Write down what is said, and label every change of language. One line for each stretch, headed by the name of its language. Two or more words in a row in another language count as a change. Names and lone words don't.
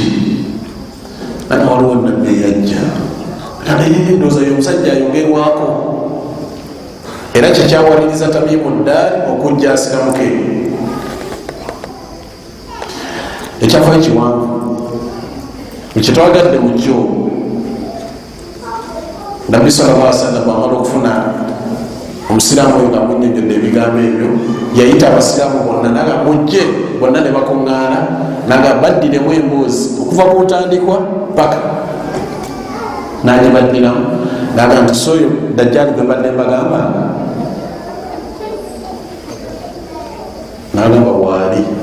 Ganda: naye waliwo nabbi eyajja ndowooza ye omusajja ayogerwako, era kyekyawaliriza Tamimu ad-Dari okujja asiramuke. ekyafa ekiwanvu ekyetwagadde mu kyo, nabbi
Arabic: صلى الله عليه وسلم
Ganda: amala okufuna omusiraamu oyo nga munyonjodde ebigambo ebyo, yayita abasiraamu bonna naga mujje, bonna ne bakuŋŋaana, naga baddiremu emboozi okuva ku ntandikwa paka nange baddiramu. naga nti soyo dajjali gwe mbadde mbagamba, nagamba waali.